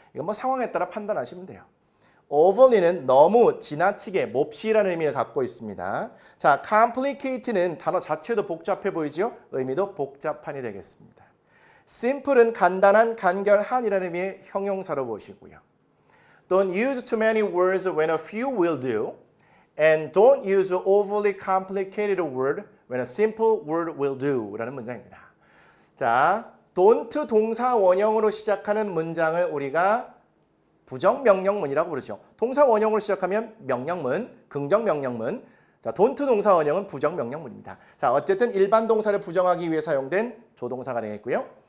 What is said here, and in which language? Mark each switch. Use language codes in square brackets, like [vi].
[ko] 이건 뭐 상황에 따라 판단하시면 돼요. overly는 너무, 지나치게, 몹시라는 의미를 갖고 있습니다. 자, complicate는 단어 자체도 복잡해 보이죠? 의미도 복잡한이 되겠습니다. simple은 간단한, 간결한이라는 의미의 형용사로 보시고요. [en] Don't use too many words when a few will do. And don't use overly complicated word when a simple word will do [ko] 라는 문장입니다. 자, don't 동사 원형으로 시작하는 문장을 우리가 부정명령문이라고 부르죠. 동사 원형으로 시작하면 명령문, 긍정명령문. 자, don't 동사 원형은 부정명령문입니다. 자, 어쨌든 일반 동사를 부정하기 위해 사용된 조동사가 되겠고요.